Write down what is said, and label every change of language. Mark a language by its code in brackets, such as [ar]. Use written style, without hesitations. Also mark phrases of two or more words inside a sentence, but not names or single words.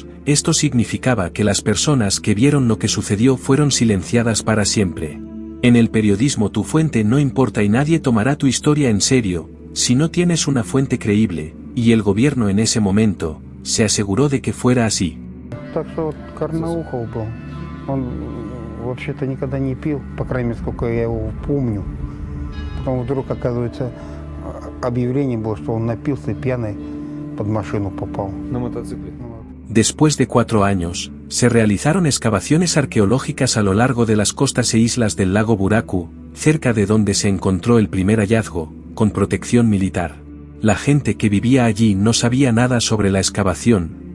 [es] Esto significaba que las personas que vieron lo que sucedió fueron silenciadas para siempre. En el periodismo tu fuente no importa y nadie tomará tu historia en serio, si no tienes una fuente creíble, y el gobierno en ese momento, se aseguró de que fuera así. [ru] Так что вот Карнаухов был. Он вообще-то никогда не пил, по крайней мере, сколько я его помню. Потом вдруг, оказывается, объявление было, что он напился и пьяный под машину попал. На мотоцикле. [es] Después de 4 años, se realizaron excavaciones arqueológicas a lo largo de las costas e islas del lago Buraku, cerca de donde se encontró el primer hallazgo, con protección militar. La gente que vivía allí no sabía nada sobre la excavación.